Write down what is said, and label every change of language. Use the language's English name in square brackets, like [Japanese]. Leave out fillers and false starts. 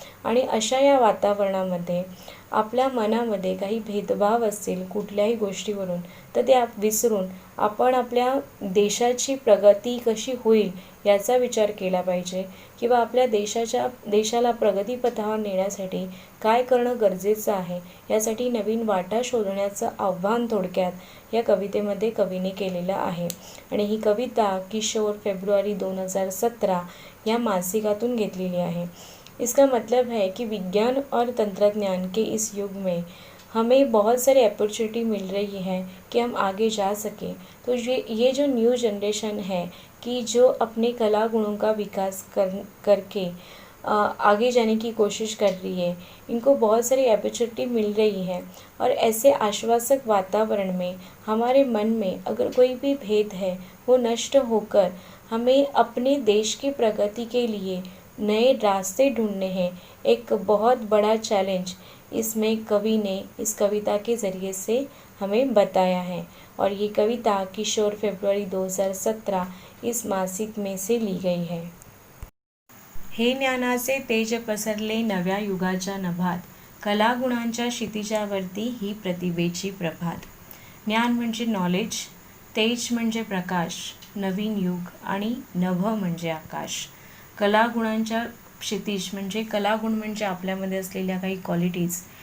[Marathi] आणि अशा या वातावरणामध्ये आपल्या मनामध्ये काही भेदभाव असतील कुठल्याही गोष्टीवरून, तर ते विसरून आपण आपल्या देशाची प्रगती कशी होईल याचा विचार केला पाहिजे, किंवा आपल्या देशाला प्रगतीपथावर नेण्यासाठी काय करणं गरजेचं आहे, यासाठी नवीन वाटा शोधण्याचं आव्हान थोडक्यात या कवितेमध्ये कवीने केलेलं आहे. आणि ही कविता किशोर फेब्रुवारी 2017 या मासिकातून घेतलेली आहे. [Hindi] इसका मतलब है कि विज्ञान और तंत्रज्ञान के इस युग में हमें बहुत सारी अपॉर्चुनिटी मिल रही है कि हम आगे जा सकें. तो ये जो न्यू जनरेशन है कि जो अपने कला गुणों का विकास करके आगे जाने की कोशिश कर रही है, इनको बहुत सारी अपॉर्चुनिटी मिल रही है. और ऐसे आश्वासक वातावरण में हमारे मन में अगर कोई भी भेद है वो नष्ट होकर हमें अपने देश की प्रगति के लिए नए रास्ते ढूंढने हैं. एक बहुत बड़ा चैलेंज इसमें कवि ने इस कविता के ज़रिए से हमें बताया है. और ये कविता किशोर फेब्रुवारी 2017 इस मासिक में से ली गई है. [Marathi] हे ज्ञानाचे तेज पसरले नव्या युगाच्या नभात, कलागुणांच्या क्षितिजावरती ही प्रतिभेची प्रभात. ज्ञान म्हणजे नॉलेज, तेज म्हणजे प्रकाश, नवीन युग आणि नभ म्हणजे आकाश. कलागुणांच्या क्षितिज म्हणजे कलागुण म्हणजे आपल्यामध्ये असलेल्या काही क्वालिटीज.